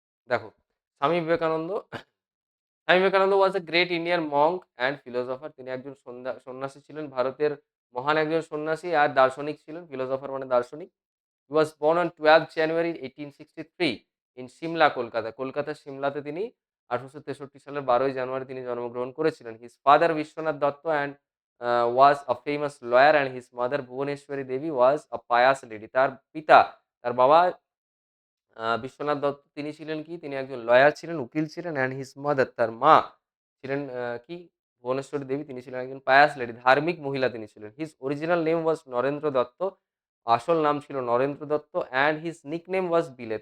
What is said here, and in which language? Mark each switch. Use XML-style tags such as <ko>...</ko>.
<en>দেখো, Swami Vivekananda Swami Vivekananda was a great Indian monk and philosopher.</en> <bn>তিনি একজন সন্ন্যাসী ছিলেন। ভারতের মহান একজন সন্ন্যাসী আর দার্শনিক ছিলেন। ফিলোসোফার মানে দার্শনিক।</bn> <en>He was born on 12th January 1863 in Simla, Kolkata.</en> <bn>কলকাতার সিমলাতে তিনি 1863 সালের 12ই জানুয়ারি তিনি জন্মগ্রহণ করেছিলেন।</bn> <en>His father Bishwanath Dutta and was a famous lawyer and his mother Bhubaneswari Devi was a pious lady.</en> <bn>তার পিতা, তার বাবা বিশ্বনাথ দত্ত তিনি ছিলেন কি? তিনি একজন লয়ার ছিলেন, উকিল ছিলেন</bn> <en>and his mother</en> <bn>তার মা ছিলেন কি? ভুবনেশ্বরী দেবী তিনি ছিলেন একজন পায়াস লেডি, ধার্মিক মহিলা তিনি ছিলেন।</bn> <en>His original name was Narendra Datta.</en> <bn>আসল নাম ছিল Narendra Dutta</bn> <en>And his nickname was Bile.</en>